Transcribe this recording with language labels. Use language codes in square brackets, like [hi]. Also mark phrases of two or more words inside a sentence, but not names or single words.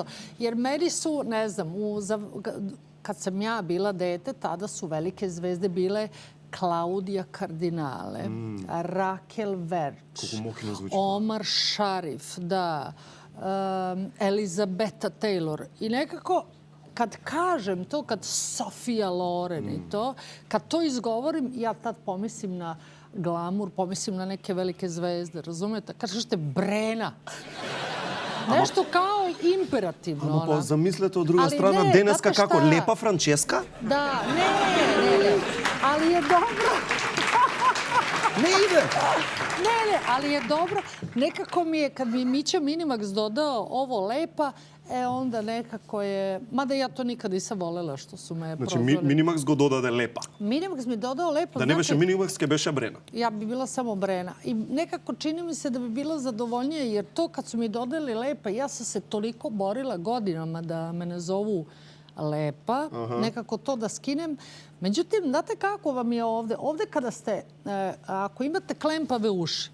[sr] Jer meni su, ne znam, kad sam ja bila dete, tada su velike zvezde bile Klaudija Kardinale, Rakel Verč, Omar Sharif, da, Elizabeta Taylor. I nekako, kad kažem to, kad Sofia Loren i to, kad to izgovorim, ja tad pomislim na glamur, pomislim na neke velike zvezde, razumete? Kažete Brena. Nešto kao imperativno. [mk] Ама замислете од друга страна, денеска како лепа Франческа? Да, не. [sr] Ali je dobro. [mk] Не иде. [sr] Ne, ali je dobro. Nekako mi je, kad mi Mića Minimax dodao ovo lepa, onda nekako je... Mada ja to nikad nisam volela što su me prozvali. [mk] Значи Minimax го додаде лепа. [sr] Minimax mi dodao lepa. [mk] Да не беше Minimax, ке беше Брена. [sr] Ja bi bila samo Brena. I nekako čini mi se da bi bila zadovoljnija, jer to kad su mi dodali lepa, ja sam se toliko borila godinama da me ne zovu lepa, nekako to da skinem. Međutim, znate kako vam je ovde? Ovde kada ste, ako imate klempave uši,